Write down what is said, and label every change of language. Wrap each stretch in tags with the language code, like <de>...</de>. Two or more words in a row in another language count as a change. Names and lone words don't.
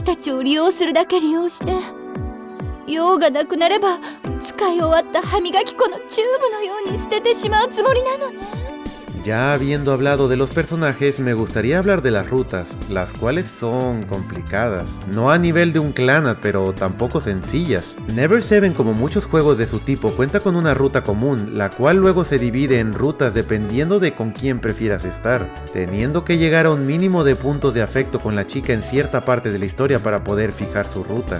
<ja>たちを利用するだけ利用して、用がなくなれば使い終わった歯磨き粉のチューブのように捨ててしまうつもりなのね。</ja> <es>Ya habiendo hablado de los personajes, me gustaría hablar de las rutas, las cuales son complicadas. No a nivel de un Clannad, pero tampoco sencillas. Never Seven, como muchos juegos de su tipo, cuenta con una ruta común, la cual luego se divide en rutas dependiendo de con quién prefieras estar, teniendo que llegar a un mínimo de puntos de afecto con la chica en cierta parte de la historia para poder fijar su ruta.</es>